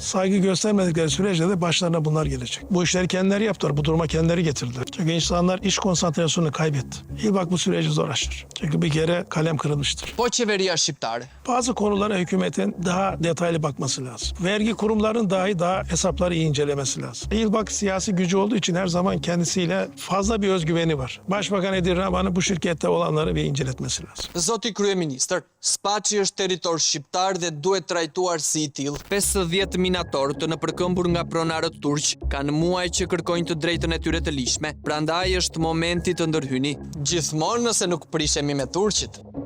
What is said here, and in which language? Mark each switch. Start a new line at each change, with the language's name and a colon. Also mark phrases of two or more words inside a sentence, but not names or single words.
Turkish: Saygı göstermedikleri sürece de başlarına bunlar gelecek. Bu işleri kendileri yaptılar. Bu duruma kendileri getirdiler. Çünkü insanlar iş konsantrasyonunu kaybetti. İlbak bu süreci zor aşır. Çünkü bir kere kalem kırılmıştır.
Albanian: Po qeveria shqiptare.
Turkish: Bazı konulara hükümetin daha detaylı bakması lazım. Vergi kurumlarının dahi daha hesapları iyi incelemesi lazım. İlbak siyasi gücü olduğu için her zaman kendisiyle fazla bir özgüveni var. Başbakan Edi Rama'nın bu şirkette olanları bir inceletmesi lazım.
Albanian: Zoti kryeministër, Spaçi është territor shqiptar dhe duhet trajtuar si i tillë. 50 minator të nëpërkëmbur nga pronarët turq kanë muaj që kërkojnë të drejtën e tyre të lishme, prandaj është momenti të ndërhyni. Gjithmonë nëse nuk prishemi me turqit.